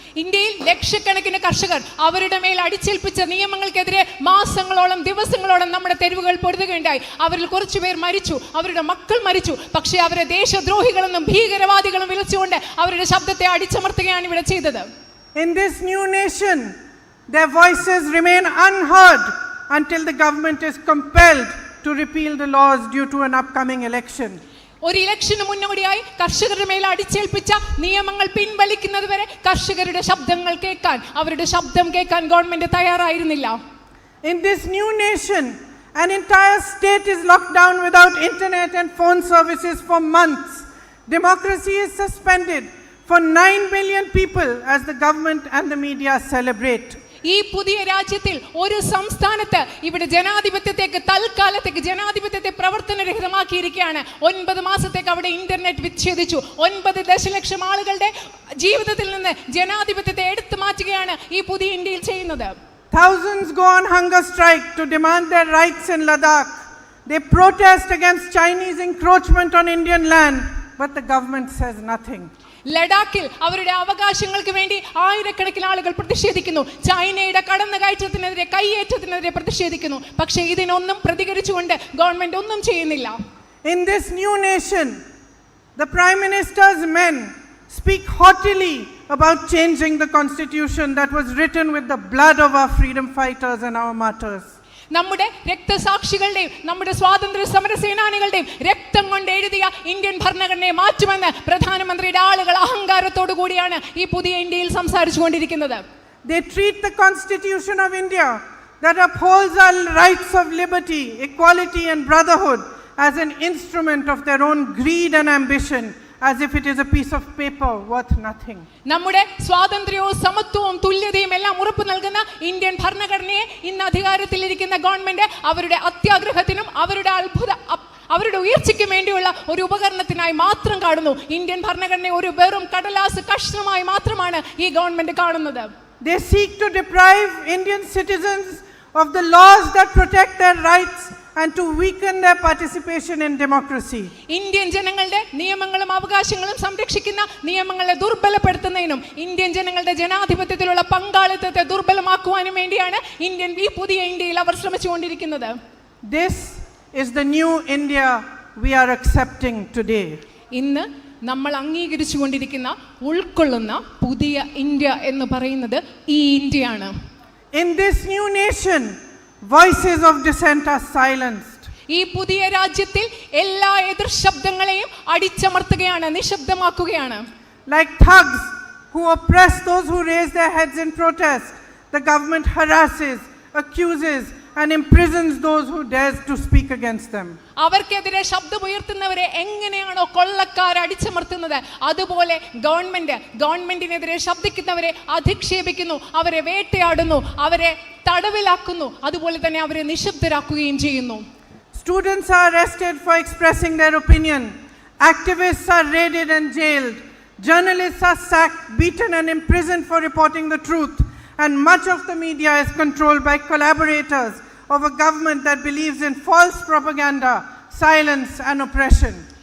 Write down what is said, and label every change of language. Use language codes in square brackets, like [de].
[ml] ഇന്ത്യയിൽ ലക്ഷക്കണക്കിന് കർഷകർ അവരുടെ മേൽ അടിച്ചേൽപ്പിച്ച നിയമങ്ങൾക്കെതിരെ മാസങ്ങളോളം ദിവസങ്ങളോളം നമ്മുടെ തെരുവുകൾ പൊരുതുകയുണ്ടായി. അവരിൽ കുറച്ചുപേർ മരിച്ചു, അവരുടെ മക്കൾ മരിച്ചു. പക്ഷേ അവരെ ദേശദ്രോഹികളെന്നും ഭീകരവാദികളും വിളിച്ചുകൊണ്ട് അവരുടെ ശബ്ദത്തെ അടിച്ചമർത്തുകയാണ് ഇവിടെ ചെയ്തത്. [en] In this new nation, their voices remain unheard until the government is compelled to repeal the laws due to an upcoming election. [ml] ഒരു ഇലക്ഷന് മുന്നോടിയായി കർഷകരുടെ മേൽ അടിച്ചേൽപ്പിച്ച നിയമങ്ങൾ പിൻവലിക്കുന്നത് വരെ കർഷകരുടെ ശബ്ദങ്ങൾ കേൾക്കാൻ, അവരുടെ ശബ്ദം കേൾക്കാൻ ഗവൺമെന്റ് തയ്യാറായിരുന്നില്ല. [en] In this new nation, an entire state is locked down without internet and phone services for months. Democracy is suspended for 9 million people as the government and the media celebrate. [ml] ഈ പുതിയ രാജ്യത്തിൽ ഒരു സംസ്ഥാനത്ത് ഇവിടെ തൽക്കാലത്തേക്ക് ജനാധിപത്യത്തെ പ്രവർത്തനരഹിതമാക്കിയിരിക്കുകയാണ്. 9 മാസത്തേക്ക് അവിടെ ഇന്റർനെറ്റ് വിച്ഛേദിച്ചു. 9 ദശലക്ഷം ആളുകളുടെ ജീവിതത്തിൽ നിന്ന് ജനാധിപത്യത്തെ എടുത്തു മാറ്റുകയാണ് ഈ പുതിയ ഇന്ത്യയിൽ ചെയ്യുന്നത്. [en] Thousands go on hunger strike to demand their rights in Ladakh. They protest against Chinese encroachment on Indian land, but the government says nothing. [ml] ലഡാക്കിൽ അവരുടെ അവകാശങ്ങൾക്ക് വേണ്ടി ആയിരക്കണക്കിന് ആളുകൾ പ്രതിഷേധിക്കുന്നു. ചൈനയുടെ കടന്നുകയറ്റത്തിനെതിരെ, കയ്യേറ്റത്തിനെതിരെ പ്രതിഷേധിക്കുന്നു. പക്ഷേ ഇതിനൊന്നും പ്രതികരിച്ചുകൊണ്ട് ഗവൺമെന്റ് ഒന്നും ചെയ്യുന്നില്ല. [en] In this new nation, the Prime Minister's men speak haughtily about changing the constitution that was written with the blood of our freedom fighters and our martyrs. [ml] നമ്മുടെ രക്തസാക്ഷികളുടെയും നമ്മുടെ സ്വാതന്ത്ര്യ സമര സേനാനികളുടെയും രക്തം കൊണ്ട് എഴുതിയ ഇന്ത്യൻ ഭരണഘടനയെ മാറ്റുമെന്ന് പ്രധാനമന്ത്രിയുടെ ആളുകൾ അഹങ്കാരത്തോടു കൂടിയാണ് ഈ പുതിയ ഇന്ത്യയിൽ സംസാരിച്ചുകൊണ്ടിരിക്കുന്നത്. [en] They treat the Constitution of India that upholds our rights of liberty, equality and brotherhood as an instrument of their own greed and ambition, as if it is a piece of paper worth nothing. [ml] നമ്മുടെ സ്വാതന്ത്ര്യവും സമത്വവും തുല്യതയും എല്ലാം ഉറപ്പു നൽകുന്ന Indian ഭരണഘടനയെ ഇന്ന് അധികാരത്തിലിരിക്കുന്ന government അവരുടെ അത്യാഗ്രഹത്തിനും അവരുടെ ഉയർച്ചയ്ക്കും വേണ്ടിയുള്ള ഒരു ഉപകരണത്തിനായി മാത്രം കാണുന്നു. ഇന്ത്യൻ ഭരണഘടനയെ ഒരു വെറും കടലാസ് കഷ്ണമായി മാത്രമാണ് ഈ ഗവൺമെന്റ് കാണുന്നത്. [en] They seek to deprive Indian citizens of the laws that protect their rights and to weaken their participation in democracy. [ml] Indian ജനങ്ങളുടെ നിയമങ്ങളും അവകാശങ്ങളും സംരക്ഷിക്കുന്ന നിയമങ്ങളെ ദുർബലപ്പെടുത്തുന്നതിനും ഇന്ത്യൻ ജനങ്ങളുടെ ജനാധിപത്യത്തിലുള്ള പങ്കാളിത്തത്തെ ദുർബലമാക്കുവാനും വേണ്ടിയാണ് ഈ പുതിയ ഇന്ത്യയിൽ അവർ ശ്രമിച്ചുകൊണ്ടിരിക്കുന്നത്. [en] This is the new India we are accepting today. [ml] ഇന്ന് നമ്മൾ അംഗീകരിച്ചുകൊണ്ടിരിക്കുന്ന, ഉൾക്കൊള്ളുന്ന പുതിയ ഇന്ത്യ എന്ന് പറയുന്നത് ഈ ഇന്ത്യയാണ്. [en] In this new nation, voices of dissent are silenced. [ml] ഈ പുതിയ രാജ്യത്തിൽ എല്ലാ എതിർ ശബ്ദങ്ങളെയും അടിച്ചമർത്തുകയാണ്, നിശബ്ദമാക്കുകയാണ്. [en] Like thugs who oppress those who raise their heads in protest, the government harasses, accuses and imprisons those who dares to speak against them. [ml] അവർക്കെതിരെ ശബ്ദമുയർത്തുന്നവരെ എങ്ങനെയാണോ കൊള്ളക്കാർ അടിച്ചമർത്തുന്നത്, അതുപോലെ ഗവൺമെന്റിനെതിരെ ശബ്ദിക്കുന്നവരെ അധിക്ഷേപിക്കുന്നു, അവരെ വേട്ടയാടുന്നു, അവരെ തടവിലാക്കുന്നു, അതുപോലെ തന്നെ അവരെ നിശബ്ദരാക്കുകയും ചെയ്യുന്നു. [en] Students are arrested for expressing their opinion. Activists are raided and jailed. Journalists are sacked, beaten and imprisoned for reporting the truth. And much of the media is controlled by collaborators of a government that believes in false propaganda, silence and oppression.